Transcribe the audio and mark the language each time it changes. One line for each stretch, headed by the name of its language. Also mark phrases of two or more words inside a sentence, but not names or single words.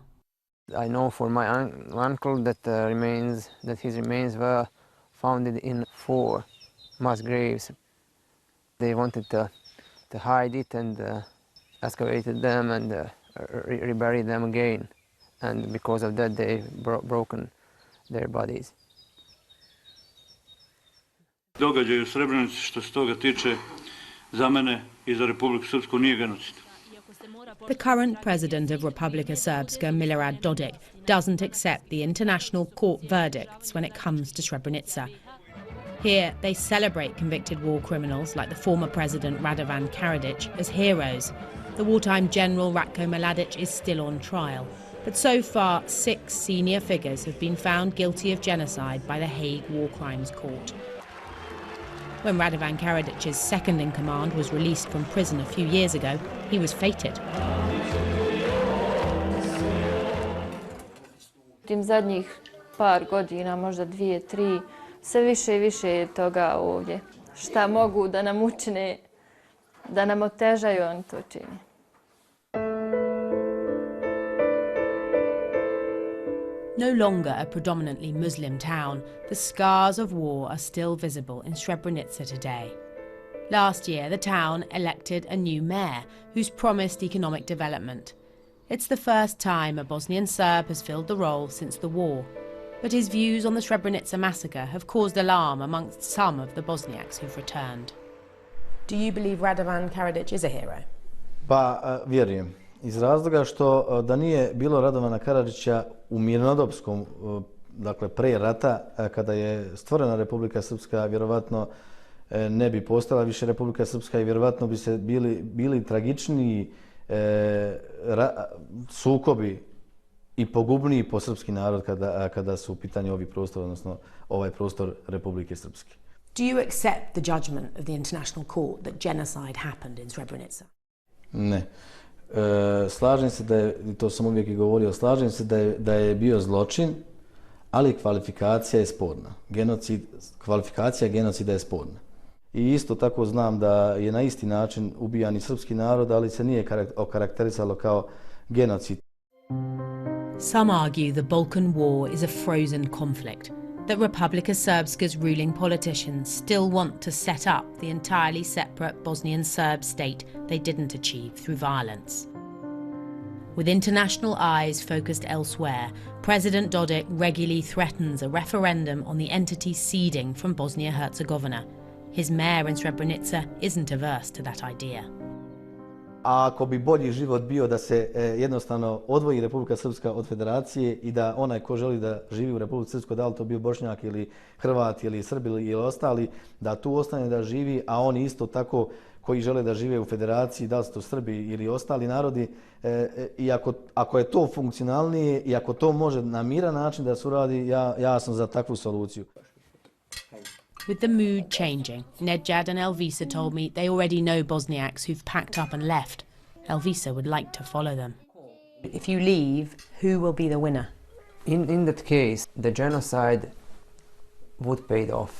English: I know for my uncle that his remains were found in 4 mass graves. They wanted to hide it and excavated them and reburied them again, and because of that they broken their bodies.
Serbian: Događaj u Srebrenici što se toga tiče za mene I za Republiku Srpsku nije genocid.
English: The current president of Republika Srpska, Milorad Dodik, doesn't accept the international court verdicts when it comes to Srebrenica. Here, they celebrate convicted war criminals like the former president Radovan Karadzic as heroes. The wartime general Ratko Mladic is still on trial. But so far, 6 senior figures have been found guilty of genocide by the Hague War Crimes Court. When Radovan Karadzic's second-in-command was released from prison a few years ago, he was feted.
Bosnian: Tim zadnjih par godina, možda 2, 3, sve više I više je toga ovdje. Šta mogu da nam učine, da nam otežaju, oni to čini.
English: No longer a predominantly Muslim town, the scars of war are still visible in Srebrenica today. Last year, the town elected a new mayor who's promised economic development. It's the first time a Bosnian Serb has filled the role since the war. But his views on the Srebrenica massacre have caused alarm amongst some of the Bosniaks who've returned. Do you believe Radovan Karadzic is a hero?
Serbian: Pa vjerujem. Iz razloga što da nije bilo Radovana Karadzića u mirnodopskom, dakle pre rata, kada je stvorena Republika Srpska, vjerovatno ne bi postojala više Republika Srpska I vjerovatno bi se bili tragičniji sukobi I pogubniji po srpski narod kada su u pitanju ovi prostori, odnosno ovaj prostor Republike Srpske.
English: Do you accept the judgment of the International Court that genocide happened in Srebrenica?
Serbian: Ne. Slažem se da je, to sam uvijek I govorio, slažem se da je bio zločin, ali kvalifikacija je sporna. Kvalifikacija genocida je sporna. I isto tako znam da je na isti način ubijan I srpski narod, ali se nije okarakterisalo kao genocid.
English: Some argue the Balkan War is a frozen conflict, that Republika Srpska's ruling politicians still want to set up the entirely separate Bosnian Serb state they didn't achieve through violence. With international eyes focused elsewhere, President Dodik regularly threatens a referendum on the entity ceding from Bosnia-Herzegovina. His mayor in Srebrenica isn't averse to that idea.
Serbian: A ako bi bolji život bio da se jednostavno odvoji Republika Srpska od federacije I da onaj ko želi da živi u Republici Srpskoj, da li to bio Bošnjak ili Hrvat ili Srbi ili ostali, da tu ostane da živi, a oni isto tako koji žele da žive u federaciji, da li su to Srbi ili ostali narodi, I ako je to funkcionalnije I ako to može na miran način da se uradi, ja sam za takvu soluciju.
English: With the mood changing, Nejad and Elvisa told me they already know Bosniaks who've packed up and left. Elvisa would like to follow them. If you leave, who will be the winner? In that case, the genocide would pay off.